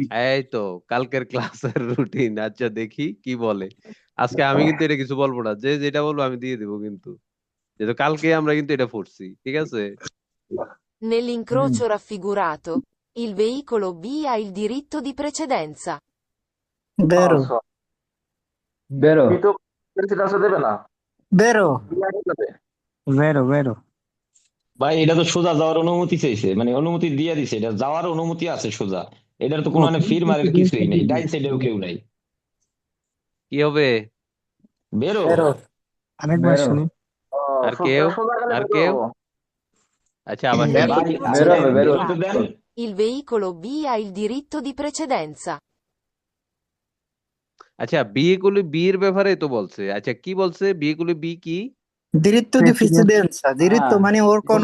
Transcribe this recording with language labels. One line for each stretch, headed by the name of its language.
Bangla: এই তো কালকের ক্লাসের রুটিন আচ্ছা দেখি কি বলে আজকে আমি কিন্তু এটা কিছু বলবো না যে যেটা বলবো আমি দিয়ে দিব কিন্তু যেহেতু কালকে আমরা কিন্তু এটা পড়ছি ঠিক আছে
Italian: Nell'incrocio raffigurato, il veicolo B ha il diritto di precedenza.
Bangla: বেরো বেরো প্রেসিডেন্স দেবে না বেরো বিআইডি দেবে। বেরো বেরো ভাই এটা তো সোজা যাওয়ার অনুমতি চাইছে, মানে অনুমতি দিয়ে দিছে, এটা যাওয়ার অনুমতি আছে সোজা। এটার তো কোনো মানে ফির মারের কিছুই নেই, ডাইন সাইডেও কেউ নাই। কি হবে বেরো। বেরো আরেকবার বেরো। শুনি আর কেউ? আর কেউ? আচ্ছা আবার ভাই, বেরো হবে, বেরো। বেরোতে দেন।
Italian: Il veicolo B ha il diritto di precedenza.
Bangla: আচ্ছা বিয়েগুলি বিয়ের ব্যাপারে তো বলছে আচ্ছা কি বলছে বিয়েগুলি বি কি
Italian: diritto di precedenza diritto
Bangla: মানে ওর কোনো